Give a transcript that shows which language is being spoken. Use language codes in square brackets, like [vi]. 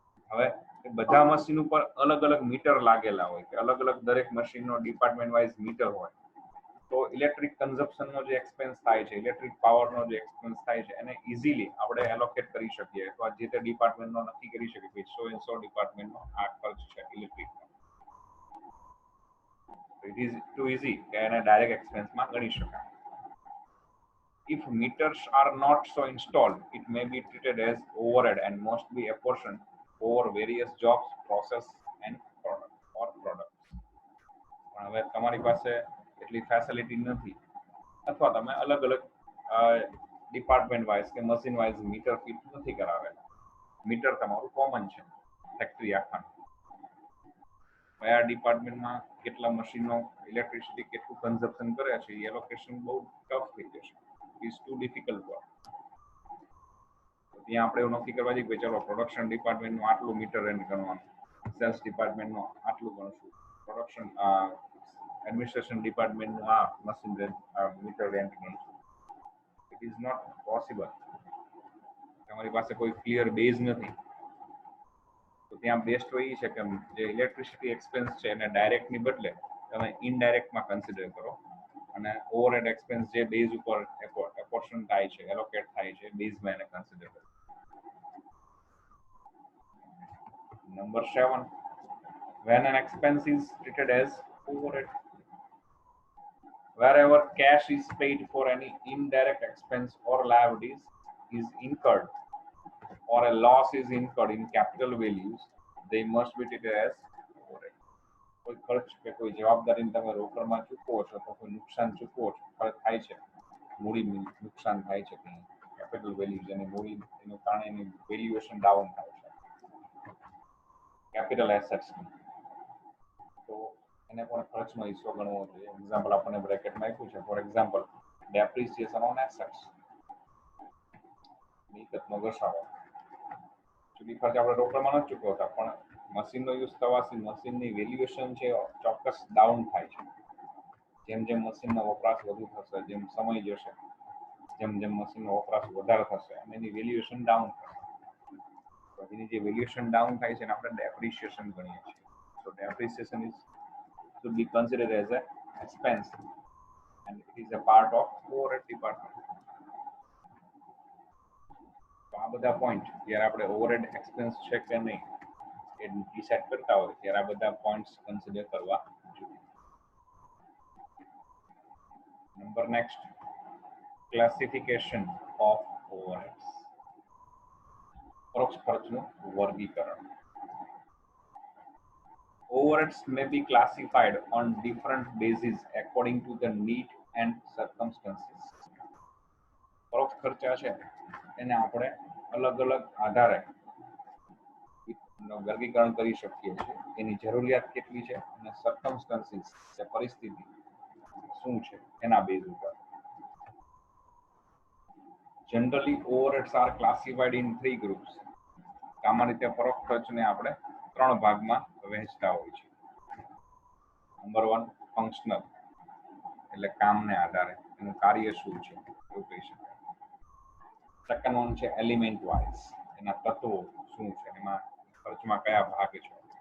[gu] હવે બધા મશીન ઉપર અલગ અલગ મીટર લાગેલા હોય કે અલગ અલગ દરેક મશીનનો ડિપાર્ટમેન્ટ વાઇઝ મીટર હોય, તો ઇલેક્ટ્રિક કન્ઝપ્શનનો જે એક્સપેન્સ થાય છે, ઇલેક્ટ્રિક પાવરનો જે એક્સપેન્સ થાય છે, એને ઇઝીલી આપણે એલોકેટ કરી શકીએ અથવા જે તે ડિપાર્ટમેન્ટનો નક્કી કરી શકીએ કે સો ડિપાર્ટમેન્ટનો આ ખર્ચ છે ઇલેક્ટ્રિકનો. [en] it is too easy [gu] કે એને ડાયરેક્ટ એક્સપેન્સમાં ગણી શકાય. [en] If meters are not so installed, it may be treated as overhead and must be apportioned over various jobs, process and products. [gu] પણ હવે તમારી પાસે એટલી ફેસિલિટી નથી અથવા તમે અલગ અલગ ડિપાર્ટમેન્ટ વાઇઝ કે મશીન વાઇઝ મીટર ફિટ નથી કરાવેલા. મીટર તમારું કોમન છે ફેક્ટરી આખાનું. કયા ડિપાર્ટમેન્ટમાં કેટલા મશીનો ઇલેક્ટ્રિસિટી કેટલું કન્ઝપ્શન કરે છે એ એલોકેશન બહુ ટફ થઈ જશે. [en] Is two difficult work. [gu] ત્યાં આપણે એવું નક્કી કરવા જઈએ કે ચલો પ્રોડક્શન ડિપાર્ટમેન્ટનું આટલું મીટર રેન્ટ ગણવાનું, સેલ્સ ડિપાર્ટમેન્ટનું આટલું ગણશું, પ્રોડક્શન એડમિનિસ્ટ્રેશન ડિપાર્ટમેન્ટનું આ machine rent metre rent ગણશું. [en] It is not possible. [gu] તમારી પાસે કોઈ ક્લિયર બેઝ નથી. તો ત્યાં બેસ્ટ હોય એ છે કે જે ઇલેક્ટ્રિસિટી એક્સપેન્સ છે એને ડાયરેક્ટની બદલે તમે ઇનડાયરેક્ટમાં કન્સિડર કરો અને ઓવરહેડ એક્સપેન્સ જે બેઝ ઉપર એપોર્શન થાય છે, એલોકેટ થાય છે, બેઝમાં એને કન્સિડર કરો. [en] Number 7, when an expense is treated as overhead, wherever cash is paid for any indirect expense or liabilities is incurred or a loss is incurred in capital values, they must be treated as overhead. [gu] કોઈ ખર્ચ કે કોઈ જવાબદારીને તમે રોકડમાં ચૂકવો છો તો કોઈ નુકસાન ચૂકવો છો, ખર્ચ થાય છે, મૂડી નુકસાન થાય છે, કેપિટલ વેલ્યુઝ અને મૂડી એનું કારણે એની વેલ્યુએશન ડાઉન થાય છે કેપિટલ એસેટ્સ, તો એને પણ ખર્ચનો હિસ્સો ગણવો જોઈએ. એક્ઝામ્પલ આપણને બ્રેકેટમાં આપ્યું છે. [en] for example, depreciation on assets, [gu] મિલકતનો ઘસારો. ચૂકી ખર્ચ આપણે રોકડમાં નથી ચૂકવતા, પણ મશીનનો યુઝ થવાથી મશીનની વેલ્યુએશન છે ચોક્કસ ડાઉન થાય છે. જેમ જેમ મશીનનો વપરાશ વધુ થશે, જેમ સમય જશે, જેમ જેમ મશીનનો વપરાશ વધારે થશે અને એની વેલ્યુએશન ડાઉન થશે. તો એની જે વેલ્યુએશન ડાઉન થાય છે એને આપણે ડેપ્રિસિએશન ગણીએ છીએ. [en] So depreciation is to be considered as an expense and it is a part of overhead department. [gu] તો આ બધા પોઈન્ટ જ્યારે આપણે ઓવરહેડ એક્સપેન્સ છે કે નહીં એ ડિસાઇડ કરતા હોય ત્યારે આ બધા પોઈન્ટ્સ કન્સિડર કરવા જોઈએ. [en] Number next, classification of overheads. [gu] પરોક્ષ ખર્ચનું વર્ગીકરણ. [en] Overheads may be classified on different bases according to the need and circumstances. [gu] પરોક્ષ ખર્ચા છે એને આપણે અલગ અલગ આધારે વર્ગીકરણ કરી શકીએ છીએ. એની જરૂરિયાત કેટલી છે અને સર્કમસ્ટન્સીસ કે પરિસ્થિતિ શું છે એના બેઝ ઉપર. [en] Generally, overheads are classified in 3 groups. [gu] સામાન્ય રીતે પરોક્ષ ખર્ચને આપણે 3 ભાગમાં વહેંચતા હોય છે. નંબર 1, ફંક્શનલ, એટલે કામને આધારે એનું કાર્ય શું છે એવું કહી શકાય. સેકન્ડ વન છે એલિમેન્ટ વાઇઝ, એના તત્વો શું છે, એમાં ખર્ચમાં કયા ભાગ છે.